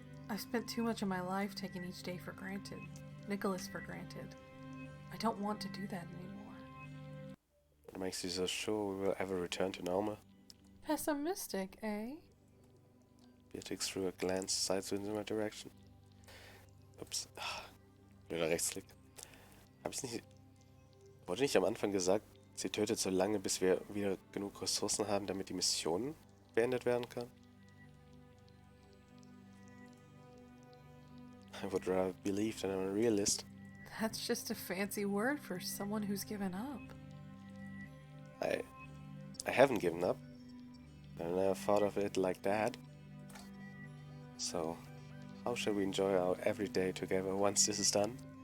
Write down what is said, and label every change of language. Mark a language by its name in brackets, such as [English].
[English] I've spent too much of my life taking each day for granted. Nicholas for granted. I don't want to do that anymore. What makes you so sure we will ever return to normal? Pessimistic, eh? Beatrix threw a glance sideways in my direction. [German] Ups. Blöder Rechtsklick. Wurde nicht am Anfang gesagt, sie tötet so lange, bis wir wieder genug Ressourcen haben, damit die Mission beendet werden kann? [English] I would rather believe that I'm a realist. That's just a fancy word for someone who's given up. I haven't given up. I never thought of it like that. So, how shall we enjoy our everyday together once this is done?